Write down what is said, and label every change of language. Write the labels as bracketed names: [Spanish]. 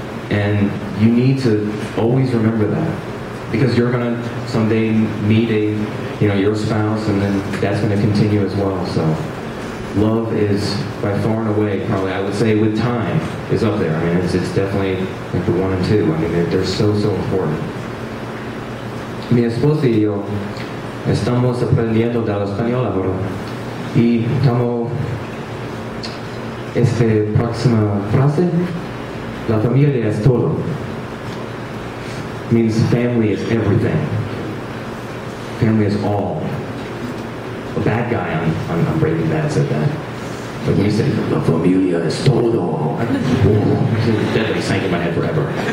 [English] And you need to always remember that, because you're going to someday meet your spouse, and then that's going to continue as well. So love is by far and away, probably I would say with time, is up there. I mean, it's definitely like the 1 and 2. I mean, they're so important. [Spanish] Mi esposa y yo estamos aprendiendo del español ahora, y estamos próxima frase. La familia es todo. [English] Means family is everything. Family is all. A bad guy on Breaking Bad said that. But when he said, [Spanish] La familia es todo, [English] it definitely sank in my head forever.